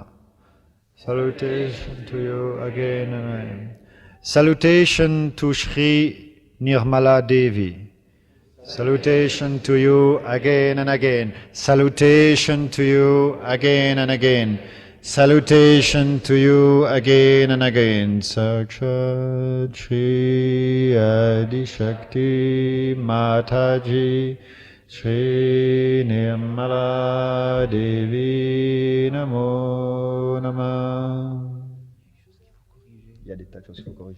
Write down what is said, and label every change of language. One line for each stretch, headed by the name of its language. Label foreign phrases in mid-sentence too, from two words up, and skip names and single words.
English: Salutation to you again and again. Salutation to Shri Nirmala Devi. Salutation to you again and again. Salutation to you again and again. Salutation to you again and again.
Sanskrit: साक्षात् श्री आदि शक्ति माताजी श्री निर्मला देवी नमो नमः.
French: Il y a des tas de choses qu'il faut corriger.